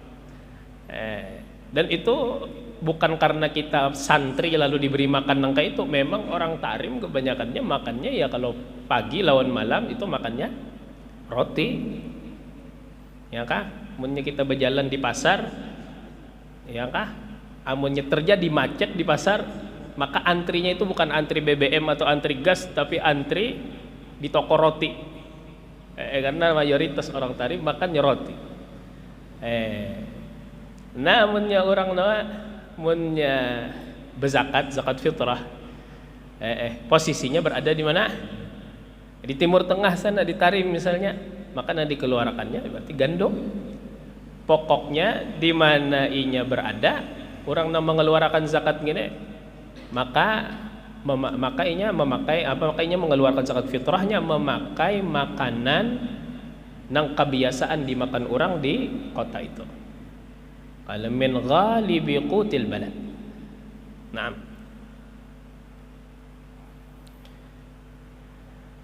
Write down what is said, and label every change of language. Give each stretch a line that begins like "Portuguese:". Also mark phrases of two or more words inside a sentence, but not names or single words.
Indonesian: Dan itu bukan karena kita santri lalu diberi makan nangka itu, memang orang Tarim kebanyakannya makannya ya kalau pagi lawan malam itu makannya roti. Ya kah? Amunnya kita berjalan di pasar, ya kah? Amunnya terjadi macet di pasar, maka antrinya itu bukan antri BBM atau antri gas, tapi antri di toko roti. Karena mayoritas orang Tarim makannya roti. Namunnya orang munnya berzakat, zakat fitrah, posisinya berada di mana? Di Timur Tengah sana, di Tarim misalnya, maka nanti dikeluarkannya berarti gandum. Pokoknya di mana inya berada, orang yang mengeluarkan zakat gini, makainya mengeluarkan zakat fitrahnya memakai makanan nang kebiasaan dimakan orang di kota itu.
Arabic: قال من غالب قوت البلد. Naam.